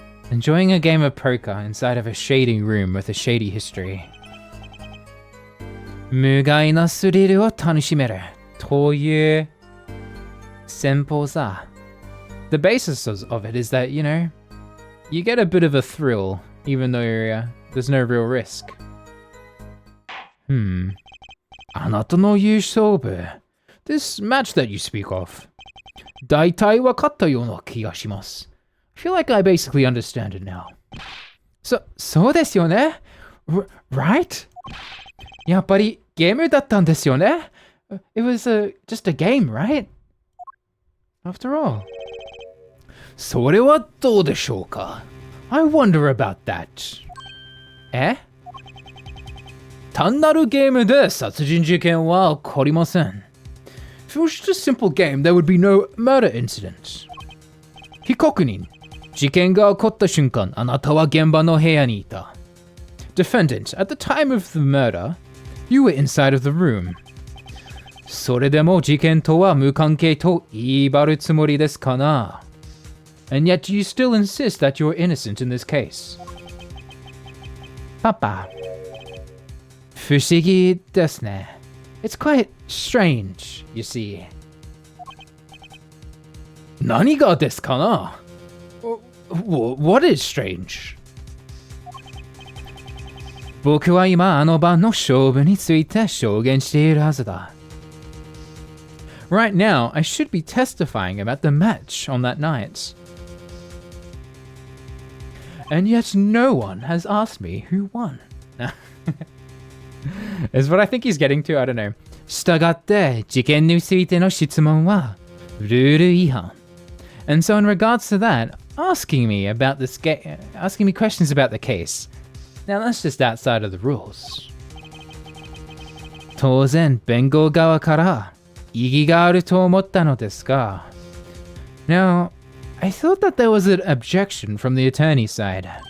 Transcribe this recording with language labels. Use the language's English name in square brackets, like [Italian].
[English] Enjoying a game of poker inside of a shady room with a shady history. [Japanese] 無害なスリルを楽しめるという戦法さ。 [English] The basis of it is that, you know, you get a bit of a thrill even though there's no real risk. [Japanese] あなたの言う勝負。 [English] This match that you speak of. [Japanese] 大体分かったような気がします。 [English] I feel like I basically understand it now. [Japanese] そうですよね。 [English] Right? [Japanese] やっぱりゲームだったんですよね。 [English] It was just a game, right? After all. [Japanese] それはどうでしょうか？ [English] I wonder about that. [Japanese] 単なるゲームで殺人事件は起こりません。 [English] If it was just a simple game, there would be no murder incident. [Japanese] 被告人、事件が起こった瞬間、あなたは現場の部屋にいた。 [English] Defendant, at the time of the murder, you were inside of the room. [Japanese] それでも事件とは無関係と言い張るつもりですかな？ [English] And yet you still insist that you're innocent in this case. [Japanese] Papa. 不思議ですね. [English] It's quite strange, you see. [Japanese] 何がですかな? [English] What is strange? [Japanese] 僕は今あの晩の勝負について証言しているはずだ. [English] Right now, I should be testifying about the match on that night. And yet no one has asked me who won. Is what I think he's getting to, I don't know. [Japanese] したがって事件についての質問はルール違反. [English] And so in regards to that, asking me questions about the case. Now that's just outside of the rules. [Japanese] 当然弁護側から異議があると思ったのですが. [English] Now, I thought that there was an objection from the attorney's side.